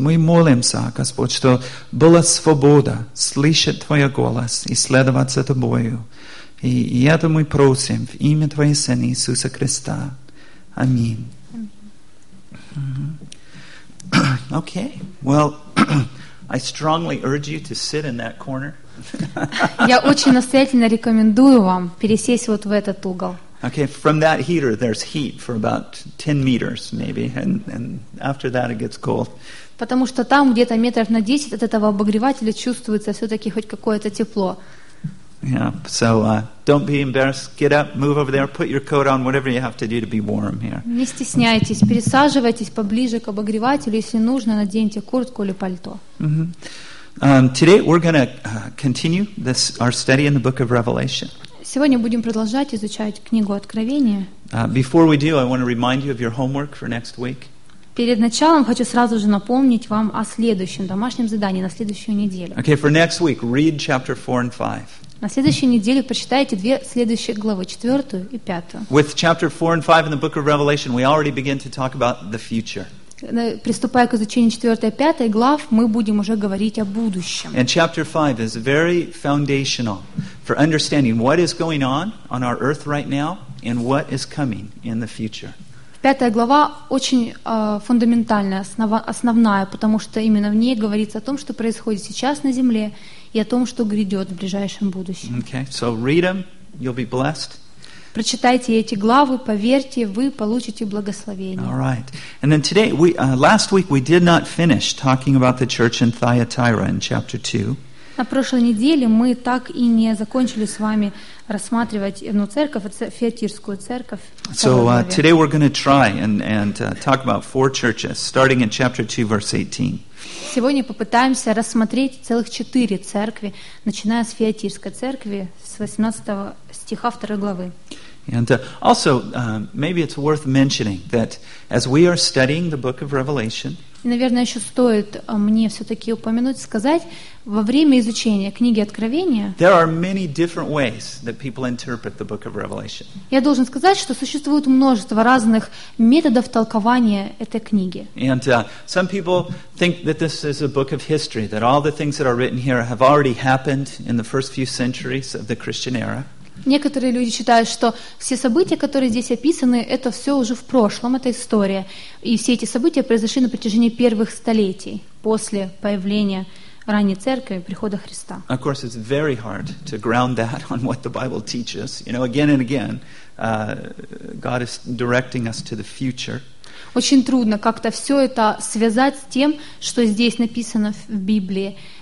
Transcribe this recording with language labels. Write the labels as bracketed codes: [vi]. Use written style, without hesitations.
[ru] Мы молимся, Господь, что была свобода слышать Твой голос и следовать за Тобою. И это мы просим в имя Твоего Сына Иисуса Христа. Аминь. [en] Okay. Well, I strongly urge you to sit in that corner. [ru] Я очень настоятельно рекомендую вам пересесть вот в этот угол. [en] Okay, from that heater there's heat for about 10 meters maybe and after that it gets cold. [ru] Потому что там где-то метров на 10 от этого обогревателя чувствуется всё-таки хоть какое-то тепло. [en] Yeah, so don't be embarrassed. Get up, move over there, put your coat on, whatever you have to do to be warm here. [ru] Не стесняйтесь, пересаживайтесь поближе к обогревателю, если нужно, наденьте куртку или пальто. [en] Today we're going to continue this our study in the book of Revelation. [ru] Сегодня будем продолжать изучать книгу Откровения. [en] Before we do, I want to remind you of your homework for next week. [ru] Перед началом хочу сразу же напомнить вам о следующем домашнем задании на следующую неделю. [en] Okay, for next week, read chapter 4 and 5. [ru] На следующей неделе прочитайте две следующие главы, четвертую и пятую. [en] With chapter 4 and 5 in the book of Revelation, we already begin to talk about the future. [ru] Приступая к изучению четвертой и пятой глав, мы будем уже говорить о будущем. [en] And chapter 5 is very foundational for understanding what is going on our earth right now and what is coming in the future. [ru] Пятая глава очень фундаментальная, основная, потому что именно в ней говорится о том, что происходит сейчас на земле и о том, что грядет в ближайшем будущем. [en] Okay, so read them, you'll be blessed. [ru] Прочитайте эти главы, поверьте, вы получите благословение. [en] All right. And then today, last week we did not finish talking about the church in Thyatira in chapter 2. [ru] На прошлой неделе мы так и не закончили с вами рассматривать одну церковь, Фиатирскую церковь. [en] So today we're going to try and talk about four churches, starting in chapter 2, verse 18. [ru] Сегодня попытаемся рассмотреть целых четыре церкви, начиная с Фиатирской церкви, с 18 стиха 2 главы. [en] And also, maybe it's worth mentioning that as we are studying the book of Revelation, [ru] и, наверное, еще стоит мне все-таки упомянуть, сказать, во время изучения книги Откровения я должен сказать, что существует множество разных методов толкования этой книги. [en] And some people think that this is a book of history, that all the things that are written here have already happened in the first few centuries of the Christian era. [ru] Некоторые люди считают, что все события, которые здесь описаны, это все уже в прошлом, это история. И все эти события произошли на протяжении первых столетий после появления ранней церкви, прихода Христа. [en] Of course, it's very hard to ground that on what the Bible teaches. You know, again and again, God is directing us to the future. [ru] Очень трудно как-то все это связать с тем, что здесь написано в Библии.